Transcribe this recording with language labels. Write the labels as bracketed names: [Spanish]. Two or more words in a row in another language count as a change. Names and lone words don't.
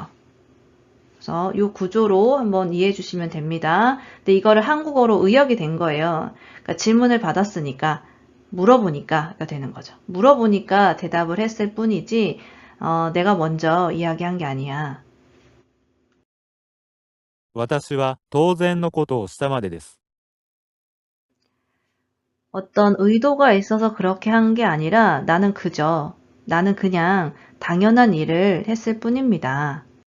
[Korean] 그래서 이 구조로 한번 이해해 주시면 됩니다. 근데 이거를 한국어로 의역이 된 거예요. 그러니까 질문을 받았으니까 물어보니까가 되는 거죠. 물어보니까 대답을 했을 뿐이지 내가 먼저 이야기한 게 아니야. [Japanese] 私は当然のことをしたまでです。 [Korean] 어떤 의도가 있어서 그렇게 한 게 아니라 나는 그냥 당연한 일을 했을 뿐입니다.